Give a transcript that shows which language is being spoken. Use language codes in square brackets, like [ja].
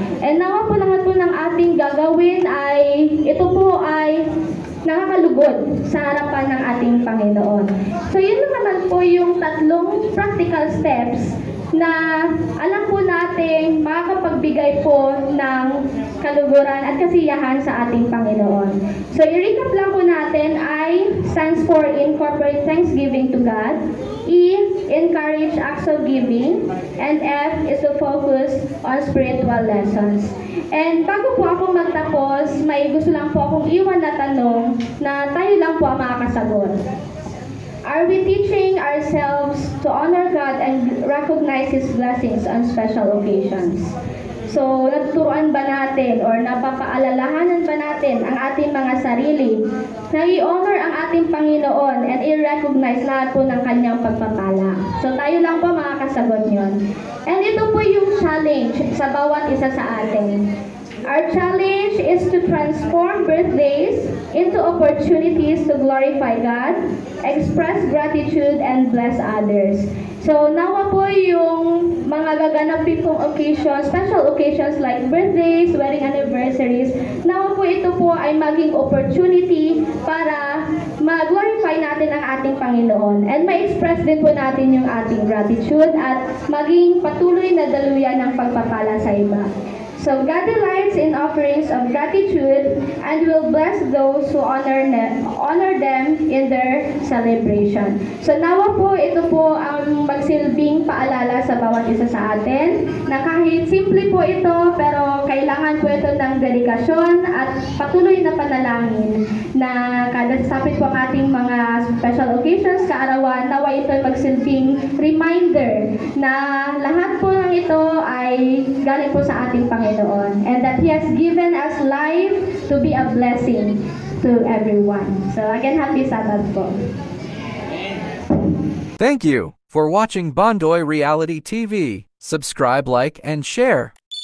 [tl] And nawa po lahat po ng ating gagawin ay, ito po ay nakakalugod sa harapan ng ating Panginoon. So yun naman po yung tatlong practical steps na alam po natin makakapagbigay po ng kaluguran at kasiyahan sa ating Panginoon. So, i-recap lang po natin. [en] I stands for incorporate thanksgiving to God. E, encourage acts of giving. And F is to focus on spiritual lessons. [tl] And bago po ako magtapos, may gusto lang po akong iwan na tanong na tayo lang po ang makakasagot. [en] Are we teaching ourselves to honor God and recognize His blessings on special occasions? [tl] So, natuturuan ba natin or napapaalalahanan ba natin ang ating mga sarili na i-honor ang ating Panginoon and i-recognize lahat po ng kanyang pagpapala? So, tayo lang po makakasagot yon. And ito po yung challenge sa bawat isa sa atin. [en] Our challenge is to transform birthdays into opportunities to glorify God, express gratitude, and bless others. [tl] So, nawa po yung mga gaganapin pong occasions, [en] special occasions like birthdays, wedding anniversaries, [tl] nawa po ito po ay maging opportunity para mag-glorify natin ang ating Panginoon and ma-express din po natin yung ating gratitude at maging patuloy na daluyan ng pagpapala sa iba. [en] So God delights in offerings of gratitude and will bless those who honor them in their celebration. [tl] So nawa po, ito po ang magsilbing paalala sa bawat isa sa atin na kahit simple po ito, pero kailangan po ito ng dedikasyon at patuloy na panalangin na kada sapit po ang ating mga special occasions, kaarawan, nawa ito ay magsilbing reminder na lahat po ng ito ay galing po sa ating Panginoon. [en] And that He has given us life to be a blessing to everyone. So again, happy Sabbath po. Thank you for watching Bondoy Reality TV. Subscribe, like, and share.